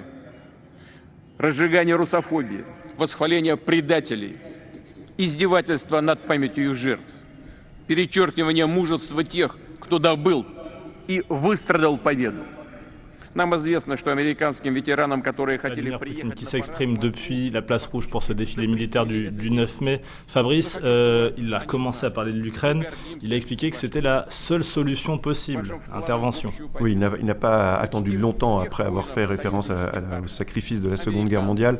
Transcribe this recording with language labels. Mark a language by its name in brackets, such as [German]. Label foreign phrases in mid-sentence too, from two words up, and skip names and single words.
[Russian] Разжигание русофобии, восхваление предателей, издевательство над памятью их жертв, перечеркивание мужества тех, кто добыл и выстрадал победу. Нам известно, что американским ветеранам, которые хотели [French] Vladimir Poutine [Russian] приехать [French] qui [Russian] на [French] s'exprime depuis la place rouge pour ce défilé militaire du 9 mai. Fabrice, il a commencé à parler de l'Ukraine. Il a expliqué que c'était la seule solution possible, intervention. Oui, il n'a pas attendu longtemps après avoir fait référence au sacrifice de la Seconde Guerre mondiale.